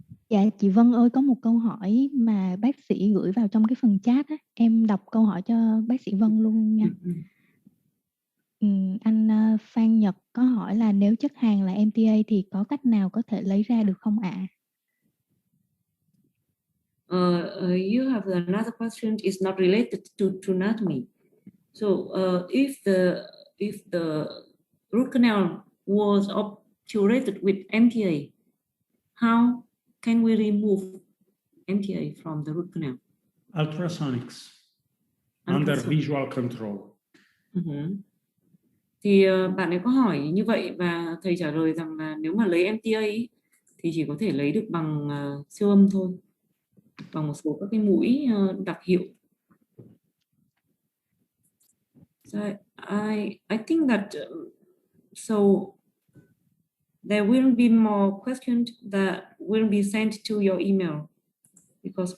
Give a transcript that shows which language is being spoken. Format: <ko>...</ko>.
<vi>Dạ chị Vân ơi, có một câu hỏi mà bác sĩ gửi vào trong cái phần chat á, em đọc câu hỏi cho bác sĩ Vân luôn nha. Anh Phan Nhật có hỏi là nếu chất hàng là MTA thì có cách nào có thể lấy ra được không ạ?</vi> <en>You have another question is not related to anatomy. So if the root canal was obturated with MTA, how can we remove MTA from the root canal? Ultrasonics under visual control.</en> <vi>Thì bạn ấy có hỏi như vậy và thầy trả lời rằng là nếu mà lấy MTA ấy, thì chỉ có thể lấy được bằng siêu âm thôi, bằng một số các cái mũi đặc hiệu.</vi> <en>So I think that so there will be more questions that will be sent to your email because</en>